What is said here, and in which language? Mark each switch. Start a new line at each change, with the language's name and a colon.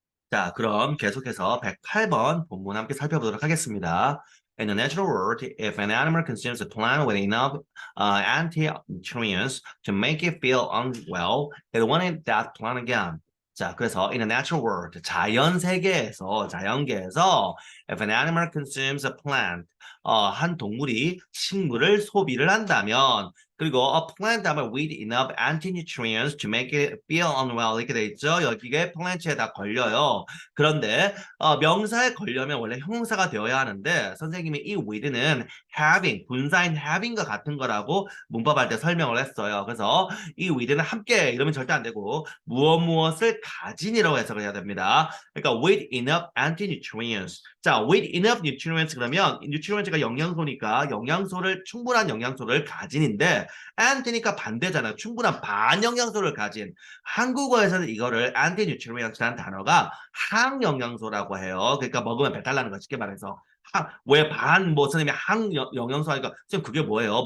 Korean: 자, 그럼 계속해서 108번 본문 함께 살펴보도록 하겠습니다.
English: In the natural world, if an animal consumes a plant with enough anti-nutrients to make it feel unwell, it won't eat that plant again.
Korean: 자, 그래서
English: in the natural world,
Korean: 자연 세계에서, 자연계에서
English: if an animal consumes a plant,
Korean: 한 동물이 식물을 소비를 한다면 그리고
English: a plant with enough anti-nutrients to make it feel unwell
Korean: 이렇게 돼 있죠. 여기에 plant에다 걸려요. 그런데 명사에 걸려면 원래 형용사가 되어야 하는데 선생님이 이 with는 having, 분사인 having과 같은 거라고 문법할 때 설명을 했어요. 그래서 이 with는 함께 이러면 절대 안 되고 무엇을 가진이라고 해석을 해야 됩니다. 그러니까
English: with enough anti-nutrients.
Korean: 자,
English: with enough nutrients
Korean: 그러면 nutrients가 영양소니까 영양소를 충분한 영양소를 가진인데 anti니까 반대잖아요. 충분한 반영양소를 가진. 한국어에서는 이거를 anti-nutrients라는 단어가 항영양소라고 해요. 그러니까 먹으면 배탈 나는 거 쉽게 말해서. 왜 뭐 선생님이 항영양소 하니까 선생님 그게 뭐예요?